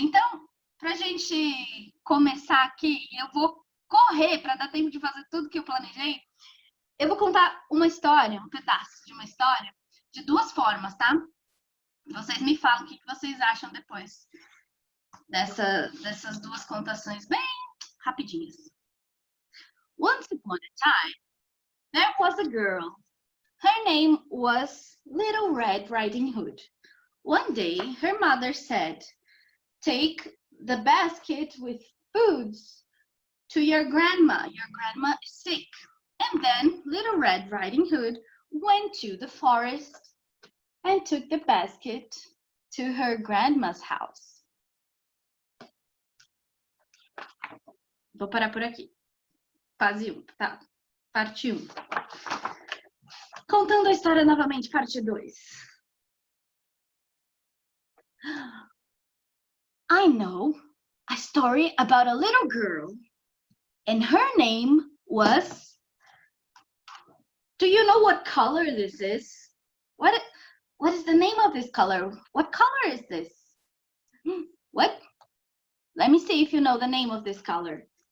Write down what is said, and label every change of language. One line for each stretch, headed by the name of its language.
Portuguese: Então, para a gente começar aqui, eu vou correr para dar tempo de fazer tudo que eu planejei. Eu vou contar uma história, um pedaço de uma história, de duas formas, tá? Vocês me falam o que vocês acham depois dessas duas contações bem rapidinhas.
English: Once upon a time, there was a girl. Her name was Little Red Riding Hood. One day, her mother said, "Take the basket with foods to your grandma. Your grandma is sick." And then Little Red Riding Hood went to the forest and took the basket to her grandma's house.
Portuguese: Vou parar por aqui. Fase 1, tá? Parte 1. Contando a história novamente, parte 2.
English: I know a story about a little girl, and her name was... Do you know what color this is? What is the name of this color? What color is this? What? Let me see if you know the name of this color.